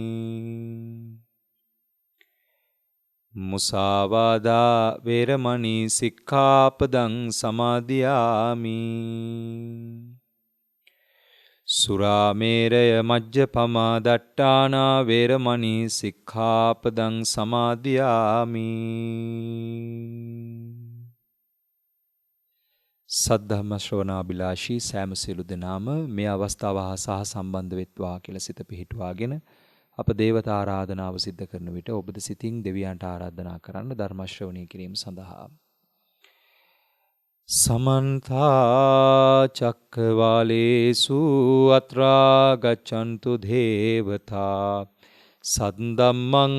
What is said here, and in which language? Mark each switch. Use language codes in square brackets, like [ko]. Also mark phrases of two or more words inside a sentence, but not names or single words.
[pi] මුසාවාදා වේරමණී සික්ඛාපදං සමාදියාමි සුරාමේරය මජ්ජපමා දට්ඨානා වේරමණී සික්ඛාපදං සමාදියාමි [si] සද්ධම්ම ශ්‍රවණාබිලාෂී සෑම සියලු දෙනාම මේ අවස්ථාව හා සහ සම්බන්ධ වෙත්වා කියලා සිත පිහිටුවාගෙන අප දේවතා ආරාධනාව සිද්ධ කරන විට ඔබද සිතින් දෙවියන්ට ආරාධනා කරන්න ධර්ම ශ්‍රවණය කිරීම සඳහා සමන්ත [pi] චක්කවාලේසු අත්‍රා ගච්ඡන්තු දේවතා සද්දම්මං